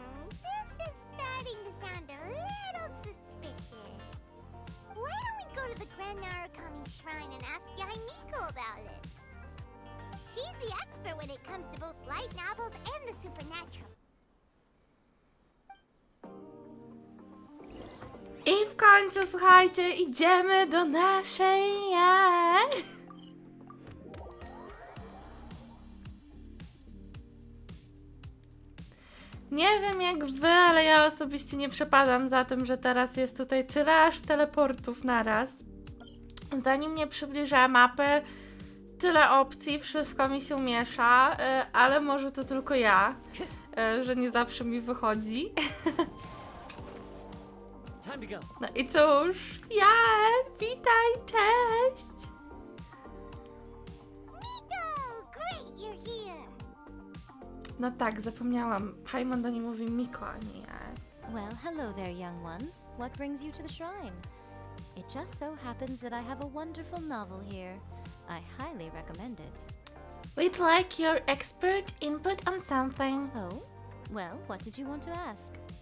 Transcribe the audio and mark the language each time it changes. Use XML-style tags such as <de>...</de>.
<en>This is starting to sound a little suspicious. Why don't we go to the Grand Narukami Shrine and ask Yae Miko about it? She's the expert when it comes to both light novels and the supernatural.</en> <pl>I w końcu, słuchajcie, idziemy do naszej Jae. Nie wiem jak wy, ale ja osobiście nie przepadam za tym, że teraz jest tutaj tyle aż teleportów naraz. Zanim nie przybliża mapy, tyle opcji, wszystko mi się miesza, ale może to tylko ja, że nie zawsze mi wychodzi. No i cóż, witaj, cześć!</pl> <en>Miko! Great, you're here!</en> <pl>No tak, zapomniałam. Paimon do niej mówi Miko, a nie ja.</pl> <en>Well, hello there, young ones. What brings you to the shrine? It just so happens that I have a wonderful novel here. I highly recommend it. We'd like your expert input on something. Oh? Well, what did you want to ask?</en>